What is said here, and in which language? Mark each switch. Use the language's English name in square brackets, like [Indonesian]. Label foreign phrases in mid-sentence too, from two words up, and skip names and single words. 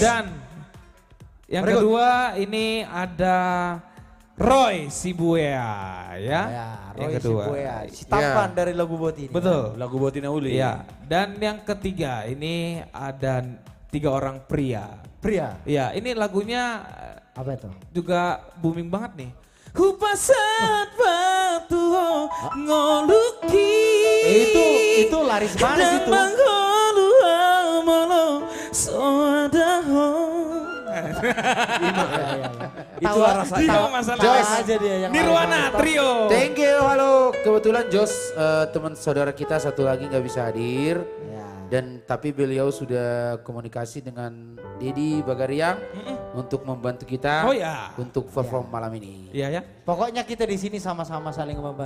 [Indonesian] Dan yang kedua ini ada Roy Sibuea ya. Yang kedua. Si tampan dari lagu buat ini. Betul. Lagu buat Inauli. Iya. Dan yang ketiga ini ada 3 orang pria. Pria. Iya, ini lagunya Apa itu? juga booming banget nih. Kupasat batu ngoluki. Itu laris manis itu. Itu rasa. Joyce aja dia yang Nirwana Trio. [English] Thank you, [Indonesian] halo. Kebetulan Jos, teman saudara kita satu lagi nggak bisa hadir. Dan tapi beliau sudah komunikasi dengan Dedi Bagariang untuk membantu kita untuk perform malam ini. Iya ya. Pokoknya kita di sini sama-sama saling membantu.